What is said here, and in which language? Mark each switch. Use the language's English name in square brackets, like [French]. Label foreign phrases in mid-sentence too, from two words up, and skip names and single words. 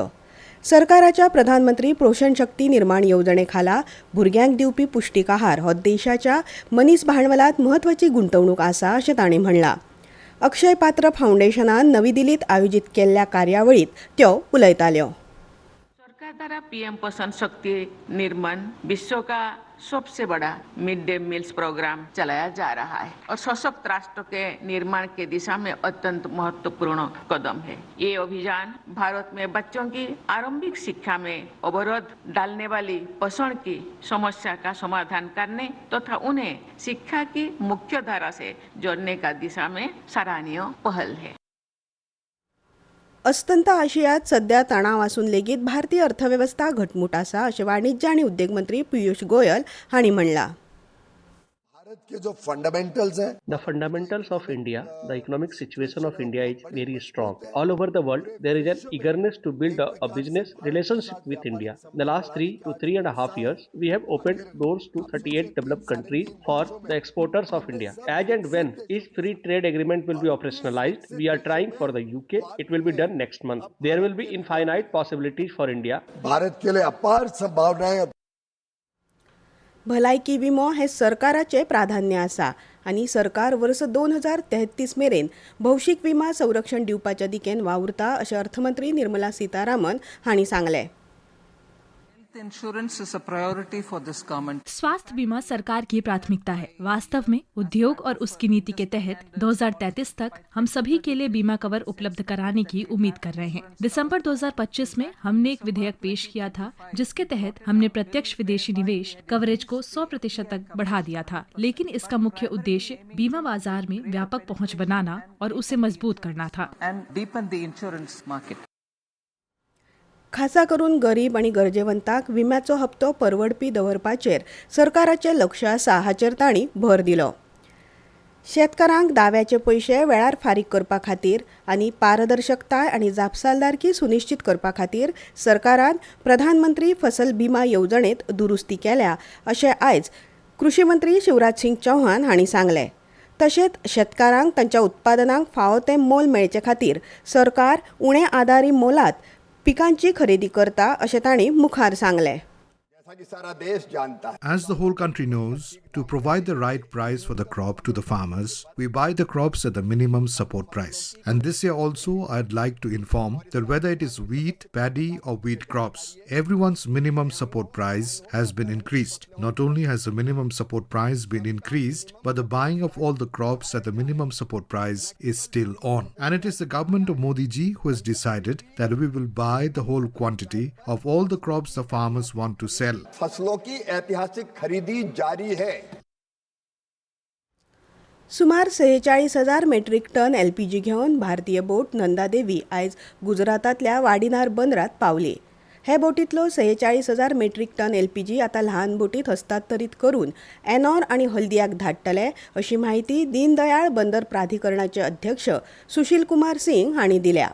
[Konkani] सरकाराच्या प्रधानमंत्री पोषण शक्ती निर्माण येवजणे खाला भुरग्यांक दिवपी पुष्टीक आहार हो देशाच्या मनीस भांडवलात म्हत्वाची गुंतवणूक आसा अशें तांणी म्हणलां. अक्षय पात्र फाउंडेशनान नवी दिल्लीत आयोजीत केल्ल्या कार्यावळीत त्यो उलयताल्यो. [Hindi] सरकार द्वारा पीएम पोषण शक्ति निर्माण विश्व का सबसे बड़ा [English] mid day meals programme [Hindi] चलाया जा रहा है और सशक्त राष्ट्र के निर्माण के दिशा में अत्यंत महत्वपूर्ण कदम है. ये अभियान भारत में बच्चों की आरंभिक शिक्षा में अवरोध डालने वाली पोषण की समस्या का समाधान करने तथा उन्हें शिक्षा की मुख्य धारा से जोड़ने का दिशा में सराहनीय पहल है. [Konkani] अस्तंत आशियात सध्या तणाव आसून लेगीत भारतीय अर्थव्यवस्था घटमूट आसा अशें वाणिज्य आनी उद्देग मंत्री पियुष गोयल हांणी म्हणलां. [Hindi] भारत के जो फंडामेंटल्स हैं, [English] The fundamentals of India, the economic situation of India is very strong. All over the world, there is an eagerness to build a business relationship with India. In the last 3 to 3.5 years, we have opened doors to 38 developed countries for the exporters of India. As and when each free trade agreement will be operationalized, we are trying for the UK. It will be done next month. There will be infinite possibilities for India. [Hindi] भारत के लिए अपार संभावनाएं. [Konkani] भलायकी विमो हे सरकाराचे प्राधान्य आसा आनी सरकार वर्स 2033 मेरेन भौशीक विमा संरक्षण दिवपाच्या दिकेन वावुरता अशें अर्थमंत्री निर्मला सीतारामन हांणी सांगलें. [English] Health insurance is a priority for this government. [Hindi] स्वास्थ्य बीमा सरकार की प्राथमिकता है. वास्तव में उद्योग और उसकी नीति के तहत 2033 तक हम सभी के लिए बीमा कवर उपलब्ध कराने की उम्मीद कर रहे हैं. दिसंबर 2025 में हमने एक विधेयक पेश किया था जिसके तहत हमने प्रत्यक्ष विदेशी निवेश कवरेज को 100% तक बढ़ा दिया था. लेकिन इसका मुख्य उद्देश्य बीमा बाजार में व्यापक पहुंच बनाना और उसे मजबूत करना था. [English] And deepen the insurance market. [Konkani] खासा करून गरीब आणि गरजेवंतांक विम्याचो हप्तो परवडपी दवरपाचेर सरकाराचें लक्ष आसा हाचेर तांणी भर दिलो. शेतकारांक दाव्याचे पयशे वेळार फारीक करपा खातीर आनी पारदर्शकताय आनी जापसालदारकी सुनिश्चित करपा खातीर सरकारान प्रधानमंत्री फसल बिमा येवजणेंत दुरुस्ती केल्या अशें आयज कृषी मंत्री शिवराज सिंग चौहान हांणी सांगलें. तशेंच शेतकारांक तांच्या उत्पादनांक फावो तें मोल मेळचे खातीर सरकार उणे आदारी मोलात पिकांची खरेदी करता अशें तांणी मुखार सांगलें. [Hindi] जैसा कि सारा देश जानता है, [English] As the whole country knows, to provide the right price for the crop to the farmers, we buy the crops at the minimum support price. And this year also, I'd like to inform that whether it is wheat, paddy or wheat crops, everyone's minimum support price has been increased. Not only has the minimum support price been increased, but the buying of all the crops at the minimum support price is still on. And it is the government of Modi ji who has decided that we will buy the whole quantity of all the crops the farmers want to sell. [Hindi] फसलों की ऐतिहासिक खरीदी जारी है. [Konkani] सुमार 46,000 [English] metric ton [Konkani] LPG घेवन भारतीय बोट नंदादेवी आयज गुजरातांतल्या वाडिनार बंदरात पावली. हे बोटींतलो 46,000 [English] metric ton [Konkani] LPG आतां ल्हान बोटींत हस्तांतरीत करून एनॉर आनी हल्दियाक धाडटले अशी माहिती दीनदयाळ बंदर प्राधिकरणाचे अध्यक्ष सुशील कुमार सिंग हांणी दिल्या.